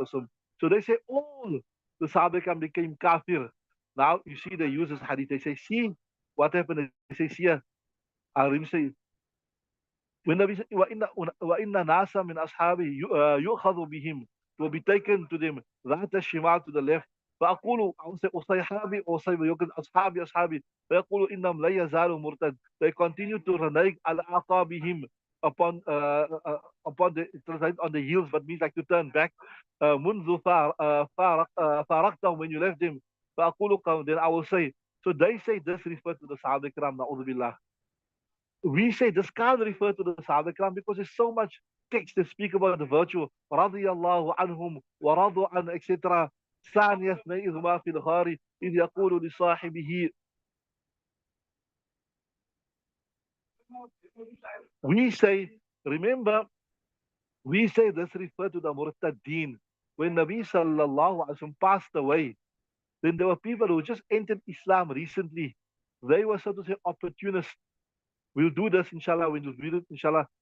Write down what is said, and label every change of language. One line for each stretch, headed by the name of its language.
English: So they say all the Sahaba became kafir. Now you see they use this hadith. They say, see what happened. They say, see, Arim say, when Nabi said,
Arabic: وَإِنَّ نَاسًا مِنْ أَصْحَابِهِ يُؤْخَذُ بِهِمْ,
English: will be taken to them,
Arabic: ذات الشمال,
English: to the left.
Arabic: فأقول أصحابي أصحابي أصحابي فيقول إنهم لا يزالوا مرتد.
English: They continue to renege
Arabic: على أعقابهم
English: upon upon the translate on the heels, but means like to turn back.
Arabic: منذ فارقتهم,
English: when you left them. فأقول then I will say. So they say this refers to the Sahaba Ikram, na'udhu billah. We say this can't refer to the Sahaba Ikram because there's so much text that speak about the virtue. Radiyallahu anhum wa radu an, etc.
Arabic: ثانية اثنيهما في الغار إذ يقول لصاحبه.
English: We say, remember, we say this refer to the Murtadeen. When Nabi Sallallahu Alaihi Wasallam passed away, then there were people who just entered Islam recently. They were, so to say, opportunists. We'll do this, inshallah. We'll do it, inshallah.